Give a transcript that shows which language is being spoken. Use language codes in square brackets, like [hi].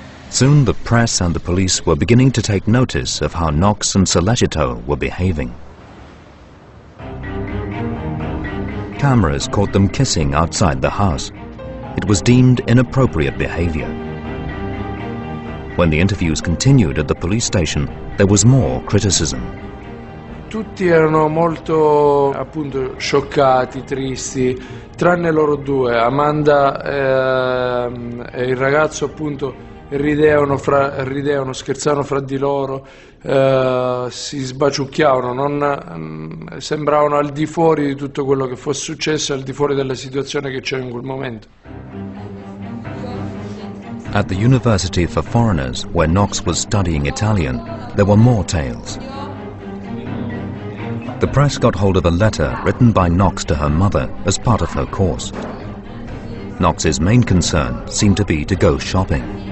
[en] Soon the press and the police were beginning to take notice of how Knox and Sollecito were behaving. Cameras caught them kissing outside the house. It was deemed inappropriate behavior. When the interviews continued at the police station, there was more criticism. [it] Tutti erano molto, appunto, scioccati, tristi, tranne loro due. Amanda e il ragazzo, appunto, ridevano, scherzavano fra di loro, si sbaciucchiavano, sembravano al di fuori di tutto quello che fosse successo, al di fuori della situazione che c'era in quel momento. [en] At the University for Foreigners, where Knox was studying Italian, there were more tales. The press got hold of a letter written by Knox to her mother as part of her course. Knox's main concern seemed to be to go shopping.